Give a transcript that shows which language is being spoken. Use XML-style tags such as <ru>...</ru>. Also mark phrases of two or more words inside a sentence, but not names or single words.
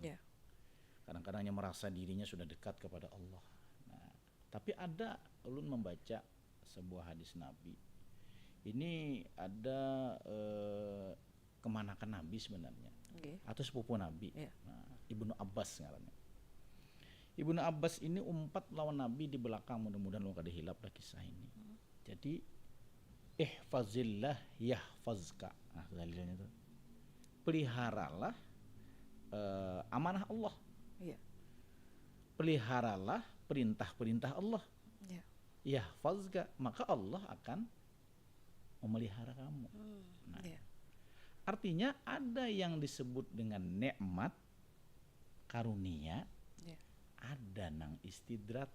<id>Kadang-kadangnya merasa dirinya sudah dekat kepada Allah.</id> <bjn>Nah, tapi ada ulun membaca sebuah hadis Nabi.</bjn> <id>Ini ada kemanakan Nabi sebenarnya. Atau sepupu Nabi. Nah,</id> <bjn>Ibnu Abbas ngarannya. Ibnu Abbas ini umpat lawan Nabi di belakang, mudah-mudahan lo kada hilap lah kisah ini.</bjn> <ar>Jadi ihfazillah yahfazka.</ar> <id>Nah, dalilnya itu. Peliharalah amanah Allah. Peliharalah perintah-perintah Allah. Yahfazka, maka Allah akan memelihara kamu. Nah, artinya ada yang disebut dengan nikmat karunia, ada nang istidrat.</id>